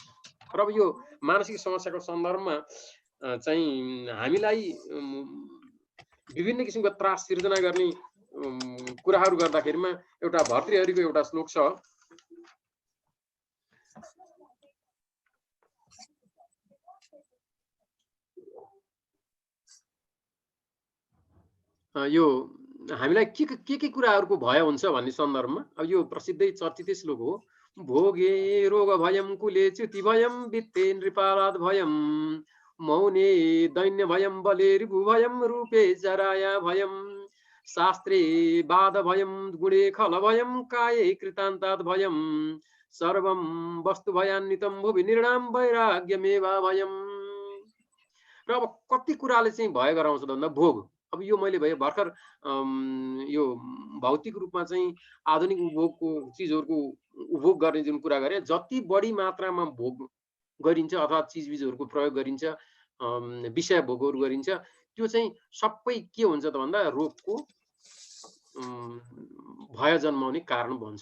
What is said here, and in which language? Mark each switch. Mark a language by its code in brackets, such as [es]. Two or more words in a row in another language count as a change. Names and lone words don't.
[ne] र अब यो मानसिक समस्याको सन्दर्भमा चाहिँ हामीलाई विभिन्न किसिमको त्रास सिर्जना गर्ने कुराहरू गर्दाखेरिमा एउटा भर्तृहरिको एउटा श्लोक छ, यो हामीलाई के कुराहरूको भय हुन्छ भन्ने सन्दर्भमा। अब यो प्रसिद्धै चर्चितै श्लोक हो। [sa] भोगे रोग भयम कुले च्युति भयम वित्ते नृपालाद भयम मौने दैन्य भयम बले रिभु भयम रूपे जराया भयम शास्त्रे बाध भयम गुणे खल भयम काये कृतान्ताद भयम सर्वम वस्तु भयान्वितम भुवि निर्णाम वैराग्यमेवा भयम। [ne] र अब कति कुराले चाहिँ भय गराउँछ भन्दा भोग। अब यो मैले भर्खर यो भौतिक रूपमा चाहिँ आधुनिक उपभोगको चिजहरूको उपभोग गर्ने जुन कुरा गरे, जति बढी मात्रामा भोग गरिन्छ अथवा चिजबिजहरूको प्रयोग गरिन्छ, विषय भोगहरू गरिन्छ, त्यो चाहिँ सबै के हुन्छ त भन्दा रोगको भय जन्माउने कारण बन्छ।